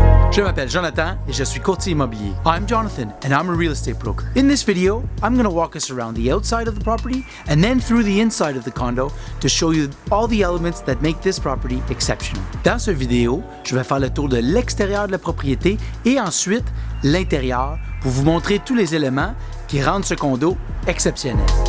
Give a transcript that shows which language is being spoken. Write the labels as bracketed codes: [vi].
[fr] Je m'appelle Jonathan et je suis courtier immobilier. [en] I'm Jonathan and I'm a real estate broker. In this video, I'm going to walk us around the outside of the property and then through the inside of the condo to show you all the elements that make this property exceptional. [fr] Dans cette vidéo, je vais faire le tour de l'extérieur de la propriété et ensuite l'intérieur pour vous montrer tous les éléments qui rendent ce condo exceptionnel.